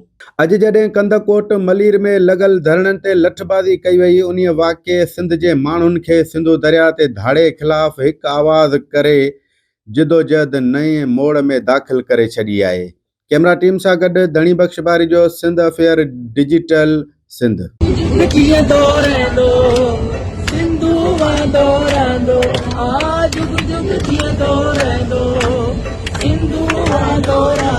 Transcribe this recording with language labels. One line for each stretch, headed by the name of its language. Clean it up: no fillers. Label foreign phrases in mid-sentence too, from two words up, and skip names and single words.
Sindhi: अॼु जॾहिं कंदकोट मलीर में लॻल धरणनि ते लठबाज़ी कई वई, उन वाक़िए सिंध जे माण्हुनि खे सिंधु दरिया ते धाड़े ख़िलाफ़ हिकु आवाज़ करे जिदोजहद नए मोड़ में दाख़िल करे छॾी आहे। कैमरा टीम सां गॾु धणी बख़्श बारी जो सिंध अफेयर डिजिटल सिंध। कीअं दौड़ंदो सिंधु दौड़ंदो आ जुग जुग कीअं दौड़ंदो सिंधु दौड़ंदो।